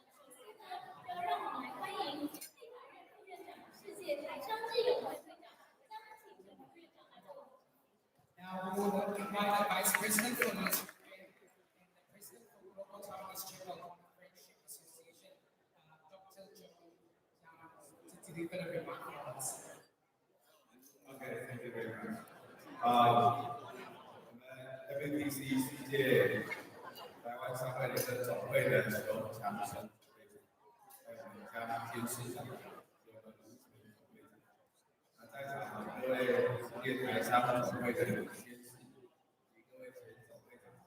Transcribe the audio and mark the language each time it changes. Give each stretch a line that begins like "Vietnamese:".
Chinese: 首先呢，要让我们来欢迎立法院副院长、世界台商志友会会长张启成副院长来做。
English: Now we will invite the Vice President for the and the President for Global Taiwanese Chamber Friendship Association, Dr. Joe Zhang, to deliver the remark for us. Okay, thank you very much.
Chinese: 我们 WTC 世界台湾商会联合总会的刘强生会长，还有我们家监事长刘文武会长。那在场各位世界台商总会的监事以及各位前总会长。